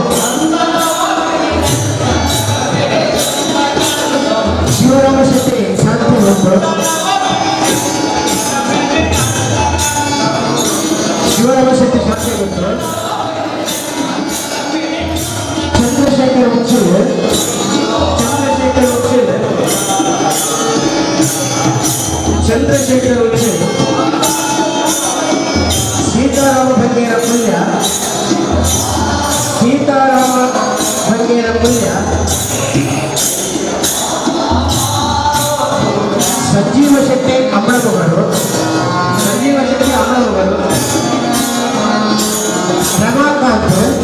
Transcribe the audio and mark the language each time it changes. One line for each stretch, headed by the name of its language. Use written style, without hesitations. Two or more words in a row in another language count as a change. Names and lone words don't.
Kannada: ಶಿವರಾಮ ಶೆಟ್ಟಿ ಶಾಂತಿ ಹೊತ್ತು, ಶಿವರಾಮ ಶೆಟ್ಟಿ ಶಾಂತಿ ಹೊತ್ತು, ಚಂದ್ರಶೇಖರ್ ಉಚ್ಚಿಲ್, ಚಂದ್ರಶೇಖರ್ ಉಚ್ಚಿಲ್, ಸೀತಾರಾಮ ಬಂಗೇರ ಪುಲ್ಯ, ಸೀತಾರಾಮ ಬಂಗೇರ ಪುಲ್ಯ, ಸಂಜೀವ ಶೆಟ್ಟಿ ಅಮರಮಗಳು, ಸಂಜೀವ ಶೆಟ್ಟಿ ಅಮರಮಗಳು, ರಮಾಕಾಂತ್,